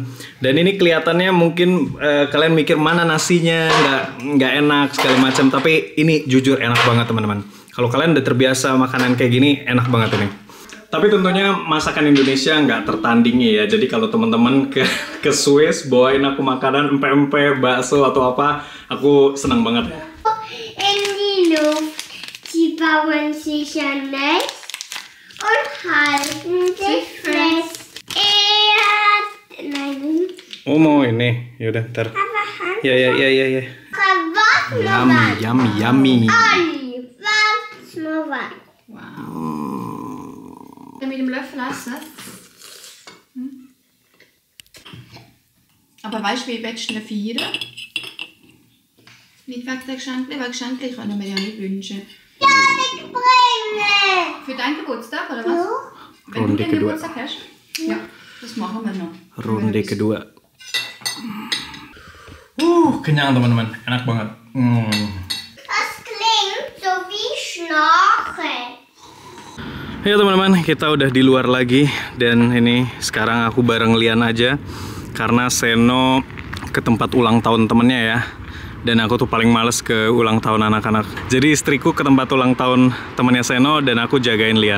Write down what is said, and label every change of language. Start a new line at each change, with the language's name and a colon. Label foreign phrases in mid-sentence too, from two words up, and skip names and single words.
Indonesian: Dan ini kelihatannya mungkin kalian mikir mana nasinya nggak enak segala macam, tapi ini jujur enak banget teman-teman. Kalau kalian udah terbiasa makanan kayak gini, enak banget ini. Tapi tentunya masakan Indonesia nggak tertandingi ya. Jadi kalau teman-teman ke Swiss bawain aku makanan empe-empe, bakso atau apa, aku senang banget ya.
German: Sie bauen sich ein Nest und halten sich fest. Nein.
Indonesian: Oh mau ini, yaudah ntar. Ya. Yummy.
German: Wow. Mit dem Löffel essen. Aber weißt du, wie willst du ihn feiern? Nicht wegen der Geschenke, weil Geschenke können wir ja nicht wünschen. Ja, ich bringe. Für deinen Geburtstag, oder was? Ja. Wenn du den Geburtstag hast? Ja, das machen wir noch.
Indonesian: Ronde kedua. Kenyang teman-teman, enak banget.
German: Das klingt so wie Schnorcheln.
Indonesian: Ya teman-teman, kita udah di luar lagi. Dan ini sekarang aku bareng Lian aja. Karena Seno ke tempat ulang tahun temennya ya. Dan aku tuh paling males ke ulang tahun anak-anak. Jadi istriku ke tempat ulang tahun temennya Seno dan aku jagain Lian.